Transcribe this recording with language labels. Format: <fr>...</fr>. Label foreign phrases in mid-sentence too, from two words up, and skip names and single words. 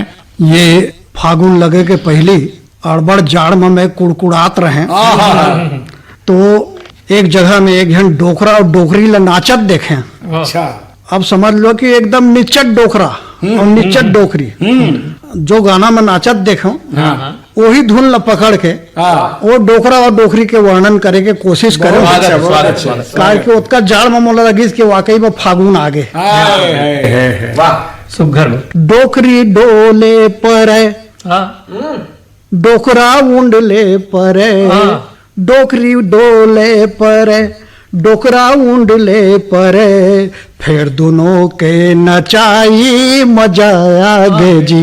<hne>ये फागुन लगे के पहले अड़बड़ जाड़ में मैं कुड़कुड़ात रहे, तो एक जगह में एक जन डोकरा और डोकरी ला नाचत देखे। अच्छा। अब समझ लो कि एकदम निचट डोकरा और निचट डोकरी जो गाना में नाचत देखो वही धुन ला पकड़ के वो डोकरा और डोकरी के वर्णन करे के कोशिश करे। काहे कि उसका जाड़ में मोला लगी कि वाकई में फागुन आगे। सुघर में। डोकरी डोले पर डोकरा उंडले पर, डोकरी डोले पर डोकरा उंडले पर, फिर दोनों के नचाई मजा आगे जी।</hne>